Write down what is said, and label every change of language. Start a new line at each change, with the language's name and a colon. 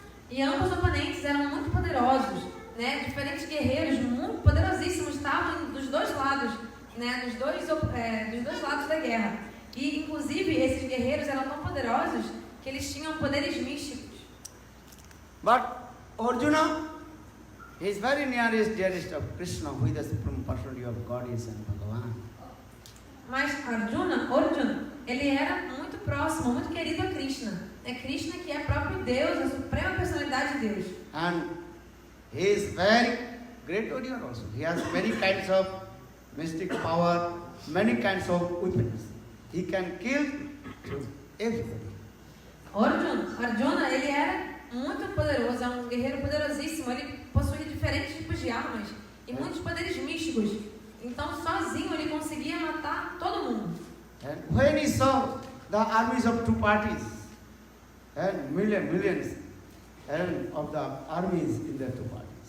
Portuguese: E ambos os oponentes eram muito poderosos, né? Diferentes guerreiros muito poderosíssimos estavam dos dois lados, né? Dos dois lados da guerra. E inclusive esses guerreiros eram tão poderosos que eles tinham poderes místicos.
English: But Arjuna, He is very nearest, dearest of Krishna, who is the supreme personality of Goddess and Bhagavan.
Portuguese: Mas Arjuna, ele era muito próximo, muito querido a Krishna. É Krishna que é próprio Deus, a suprema personalidade de Deus.
English: And he is very great warrior also. He has many kinds of mystic power, many kinds of weapons. He can kill everybody.
Portuguese: Arjuna, ele era muito poderoso, é um guerreiro poderosíssimo. Ele possuía diferentes tipos de armas e muitos poderes místicos. Então, sozinho, ele conseguia matar todo mundo.
English: And when he saw the armies of two parties, and millions of the armies in the two parties.